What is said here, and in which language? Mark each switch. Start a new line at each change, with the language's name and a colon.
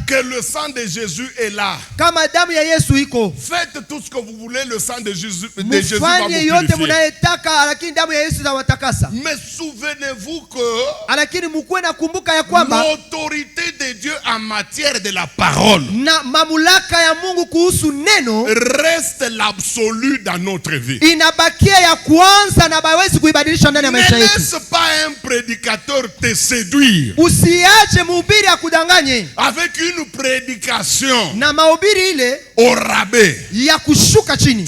French: que le sang de Jésus est là.
Swahili: kama damu ya Yesu iko.
French: Faites tout ce que vous voulez, le sang de Jésus va vous
Swahili: Mufanye yote
French: purifier.
Swahili: munayetaka, lakini damu ya Yesu itawatakasa.
French: Mais souvenez-vous que
Swahili: Lakini mkuwe na kumbuka ya kwamba
French: l'autorité de Dieu en matière de la parole
Swahili: na mamlaka ya Mungu kuhusu neno
French: reste l'absolu dans notre vie.
Swahili: inabakia ya kwanza na bawezi kuibadilisha ndani ya
French: Ne
Swahili: maisha yetu.
French: laisse pas un prédicateur te séduire
Swahili: Usiache mhubiri akudanganye
French: avec une prédication
Swahili: na mahubiri ile
French: au rabais
Swahili: ya kushuka chini